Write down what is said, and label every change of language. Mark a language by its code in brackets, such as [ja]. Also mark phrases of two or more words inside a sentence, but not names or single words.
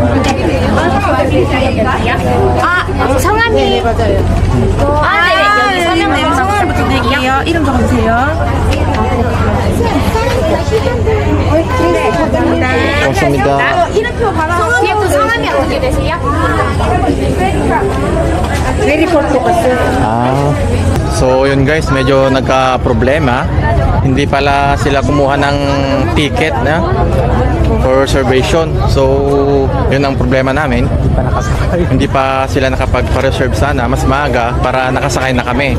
[ko] 성함이 네, 맞아요. 네네. 여기 성함부터 드릴게요. 이름 적어주세요. 감사합니다. 이름표 바로 뒤에 성함이 어떻게 되세요? [tl] So yun guys, medyo nagka-problema. Hindi pala sila kumuha ng ticket na [en] for reservation. [tl] So yun ang problema namin. Hindi pa sila nakapag-reserve sana mas maaga para nakasakay na kami.